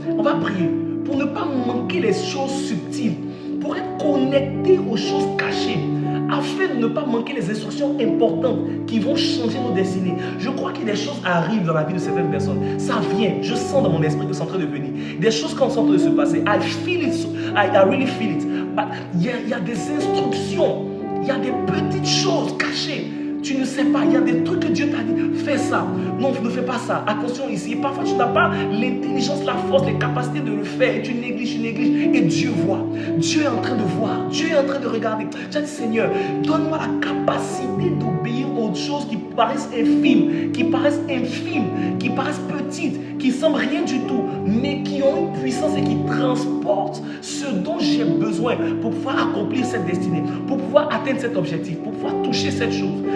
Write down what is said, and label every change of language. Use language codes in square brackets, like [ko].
[fr] On va prier pour ne pas manquer les choses subtiles, pour être connecté aux choses cachées, afin de ne pas manquer les instructions importantes qui vont changer nos destinées. Je crois que des choses arrivent dans la vie de certaines personnes. Ça vient, je sens dans mon esprit que c'est en train de venir. Des choses qui sont en train de se passer. [en] I feel it, I really feel it. [fr] Il y a des instructions, il y a des petites choses cachées. Tu ne sais pas, il y a des trucs que Dieu t'a dit, fais ça. Non, ne fais pas ça. Attention ici. Parfois, tu n'as pas l'intelligence, la force, les capacités de le faire. Et tu négliges. Et Dieu voit. Dieu est en train de voir. Dieu est en train de regarder. Tu as dit, Seigneur, donne-moi la capacité d'obéir aux choses qui paraissent infimes, qui paraissent petites, qui semblent rien du tout, mais qui ont une puissance et qui transportent ce dont j'ai besoin pour pouvoir accomplir cette destinée, pour pouvoir atteindre cet objectif, pour pouvoir toucher cette chose.